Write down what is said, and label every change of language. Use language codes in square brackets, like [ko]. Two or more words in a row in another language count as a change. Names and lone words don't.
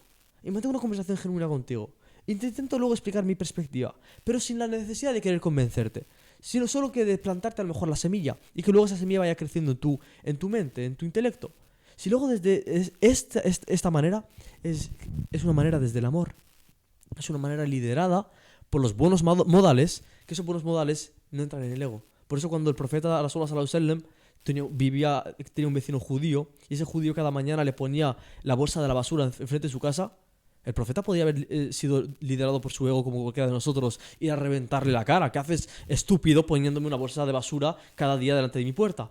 [es] Y mantengo una conversación genuina contigo. Y te intento luego explicar mi perspectiva, pero sin la necesidad de querer convencerte, sino solo que de plantarte a lo mejor la semilla y que luego esa semilla vaya creciendo en tu mente, en tu intelecto. Si luego desde esta manera es una manera desde el amor, es una manera liderada por los buenos modales, que esos buenos modales no entran en el ego. Por eso cuando el profeta [ar] رسول الله صلى الله عليه وسلم [es] tenía un vecino judío y ese judío cada mañana le ponía la bolsa de la basura enfrente de su casa, el profeta podía haber sido liderado por su ego como cualquiera de nosotros, ir a reventarle la cara. ¿Qué haces, estúpido, poniéndome una bolsa de basura cada día delante de mi puerta?